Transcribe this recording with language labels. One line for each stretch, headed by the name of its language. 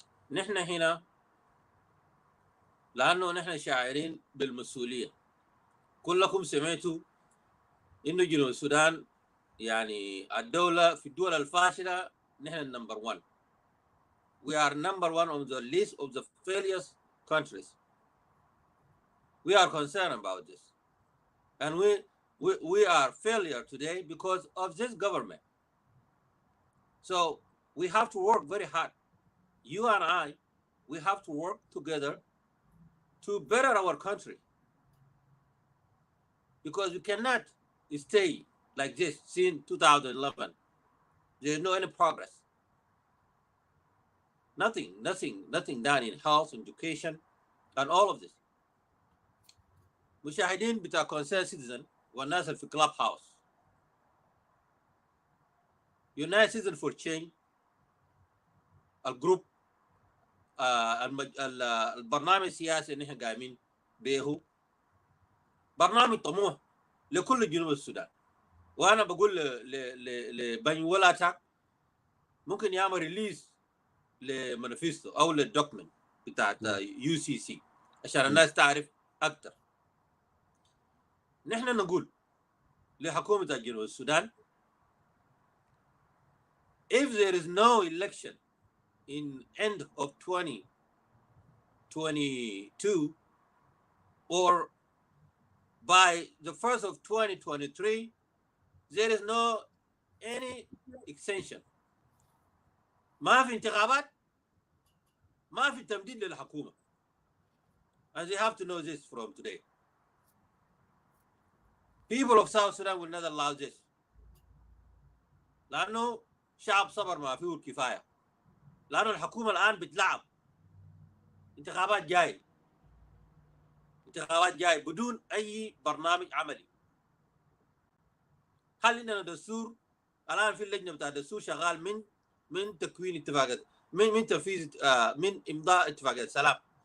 Arabic: نحن هنا لانه نحن شاعرين بالمسؤوليه. كلكم سمعتوا انه جنوب السودان يعني الدوله في الدول الفاشله نحن النمبر 1.
English: We are number 1 on the list of the failures countries. We are concerned about this, and we are failure today because of this government. So we have to work very hard. You and I, we have to work together to better our country, because we cannot stay like this since 2011. There's no any progress. Nothing done in health, education, and all of this.
Arabic: مشاهدين بتاع concerned citizen والناس اللي في club house. United Citizen for Change الجروب البرنامج السياسي اللي احنا قايمين به برنامج طموح لكل جنوب السودان. وانا بقول لبني ولاتك ممكن يعمل ريليز لمانيفيستو او للدوكمنت بتاعت UCC عشان الناس تعرف اكثر. نحن نقول لحكومه جنوب السودان
English: if there is no election in end of 2022 or by the first of 2023, there is no any extension.
Arabic: ما في انتخابات، ما في تمديد للحكومة.
English: And they have to know this from today. People of South Sudan will not allow this.
Arabic: لأنه شعب صبر ما فيه الكفاية. لأنه الحكومة الآن بتلعب. انتخابات جاي بدون أي برنامج عملي. هل عندنا دستور؟ الآن في اللجنة بتاع الدستور شغال من تكوين اتفاقات، من تنفيذ من إمضاء اتفاقات سلام.